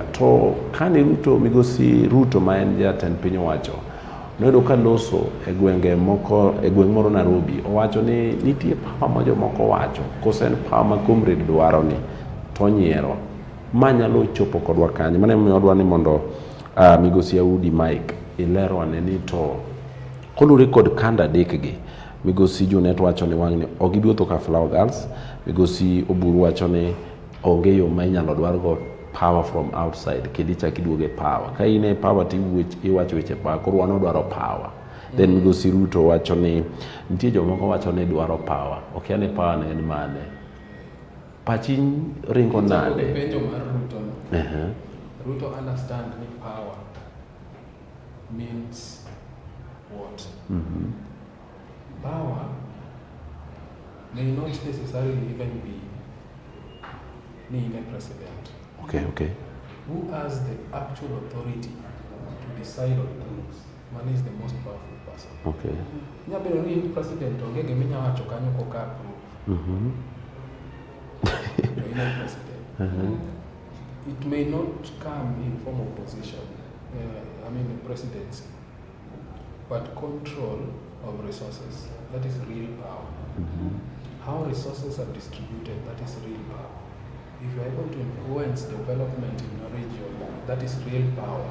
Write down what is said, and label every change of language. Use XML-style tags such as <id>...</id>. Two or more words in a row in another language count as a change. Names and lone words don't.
<luo>To kani Migosi Ruto ma en jatend piny owacho noyudo ka loso e gwenge moko, e gweng' moro Nairobi, owacho ni nitie power ma jomoko wacho kose en power ma Comrade dwaro ni to nyiero ma nyalo chopo kodwa kanye. Mane miyo odwa ni mondo Migosi Audi Mike ilero ane ni to kolure kod kanda adek gi, Migosi Junet wacho ni wang'ni ok gibi wuotho ka</luo> <en>flower girls,</en> <luo>Migosi Oburu wacho ni onge yo ma inyalo dwar go</luo> <en>power from outside</en> <luo>kendo ichak iduoge power. Ka in e power iwacho weche power, koro wan odwaro power. Then Migosi Ruto wacho ni nitie jomoko wacho ni dwaro power, ok ane power ne en mane. Pachi ringo nade? Penjo mar Ruto no. Ruto understand ni</luo> <en>power means what? Power may not necessarily even be being a president. Okay. Who has the actual authority to decide on things? Man is the most powerful person. Okay.</en> <luo>Nyabero ni president ongege minya wacho kanyo koka approve.</luo> <en>No president. It may not come in form of position, presidency, but control of resources. That is real power. How resources are distributed, that is real power. If you are able to influence development in your region, that is real power.</en>